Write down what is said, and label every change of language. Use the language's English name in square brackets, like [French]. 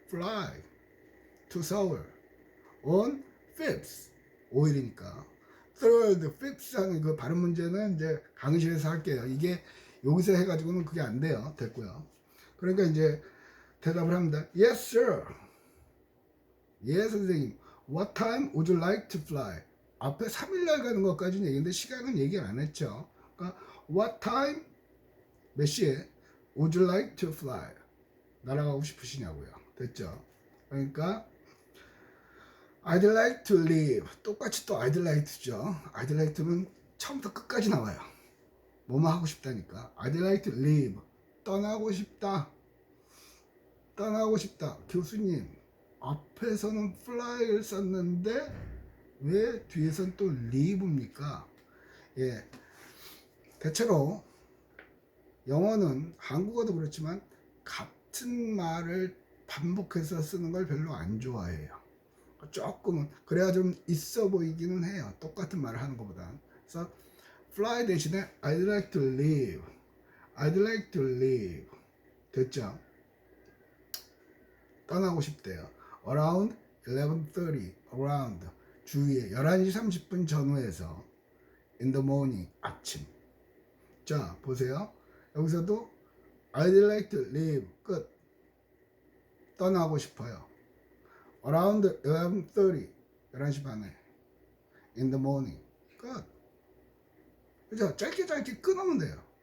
[English] Fly to Seoul on 5th [Korean] 5일이니까 3rd, 5th 하는 그 발음 문제는 이제 강의실에서 할게요. 이게 여기서 해가지고는 그게 안 돼요. 됐고요. 그러니까 이제 대답을 합니다. [English] Yes, sir. [Korean] 예, 선생님. [English] What time would you like to fly? [Korean] 앞에 3일날 가는 것까지는 얘기했는데 시간은 얘기 안 했죠. [English] 그러니까 What time 몇 시에 would you like to fly? [Korean] 날아가고 싶으시냐고요. 됐죠? [English] 그러니까 I'd like to leave. [Korean] 똑같이 또 I'd like to죠. I'd like to는 처음부터 끝까지 나와요. 뭐뭐 하고 싶다니까. [English] I'd like to leave. [Korean] 떠나고 싶다. 떠나고 싶다. 교수님, 앞에서는 fly를 썼는데 왜 뒤에서는 또 leave입니까? 예. 대체로 영어는 한국어도 그렇지만 같은 말을 반복해서 쓰는 걸 별로 안 좋아해요. 조금은 그래야 좀 있어 보이기는 해요. 똑같은 말을 하는 것보다. [English] 그래서 fly 대신에 I'd like to live, I'd like to live 됐죠? [Korean] 떠나고 싶대요. around 11:30 around 주위에 11시 30분 전후에서 [English] in the morning [Korean] 아침. 자 보세요. [English] 여기서도 I'd like to leave 끝. [Korean] 떠나고 싶어요. [English] around 11:30 11시 반에 in the morning 끝. [Korean] 그죠? 짧게 끊으면 돼요.